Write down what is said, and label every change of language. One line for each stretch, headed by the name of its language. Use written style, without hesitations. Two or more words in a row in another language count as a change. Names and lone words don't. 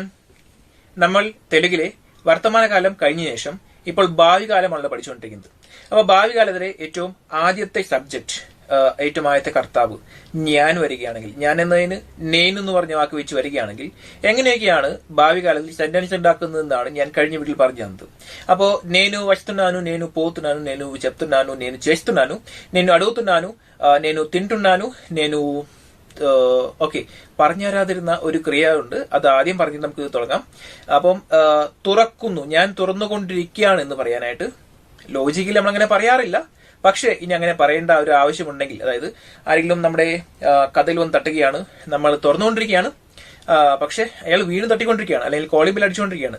Malayalam: നമ്മൾ തെലുങ്കിലെ വർത്തമാനകാലം കഴിഞ്ഞ ശേഷം ഇപ്പോൾ ഭാവി കാലമാണല്ലോ പഠിച്ചുകൊണ്ടിരിക്കുന്നത്. അപ്പോൾ ഭാവി കാലത്തിലെ ഏറ്റവും ആദ്യത്തെ സബ്ജക്ട്, ഏറ്റവും ആദ്യത്തെ കർത്താവ് ഞാൻ വരികയാണെങ്കിൽ, ഞാൻ എന്നതിന് നെയ്ൻ എന്ന് പറഞ്ഞ വാക്ക് വെച്ച് വരികയാണെങ്കിൽ എങ്ങനെയൊക്കെയാണ് ഭാവി കാലത്തിൽ സെന്റൻസ് ഉണ്ടാക്കുന്നതെന്നാണ് ഞാൻ കഴിഞ്ഞ വീട്ടിൽ പറഞ്ഞു തന്നത്.
Telugu: അപ്പോൾ నేను వస్తున్నాను, నేను పోతున్నాను, నేను చెప్తున్నాను, నేను చేస్తున్నాను, నేను అడుగుతున్నాను, నేను తింటున్నాను, నేను
Malayalam: ഓക്കെ പറഞ്ഞു തരാതിരുന്ന ഒരു ക്രിയ ഉണ്ട്. അത് ആദ്യം പറഞ്ഞ് നമുക്ക് തുടങ്ങാം. അപ്പം തുറക്കുന്നു, ഞാൻ തുറന്നുകൊണ്ടിരിക്കുകയാണ് എന്ന് പറയാനായിട്ട് ലോജിക്കലി നമ്മളങ്ങനെ പറയാറില്ല. പക്ഷെ ഇനി അങ്ങനെ പറയേണ്ട ഒരു ആവശ്യമുണ്ടെങ്കിൽ, അതായത് ആരെങ്കിലും നമ്മുടെ കഥയിൽ വന്ന് തട്ടുകയാണ്, നമ്മൾ തുറന്നുകൊണ്ടിരിക്കുകയാണ്, പക്ഷെ അയാൾ വീണ്ടും തട്ടിക്കൊണ്ടിരിക്കുകയാണ്, അല്ലെങ്കിൽ
English: calling bell
Malayalam: അടിച്ചുകൊണ്ടിരിക്കുകയാണ്.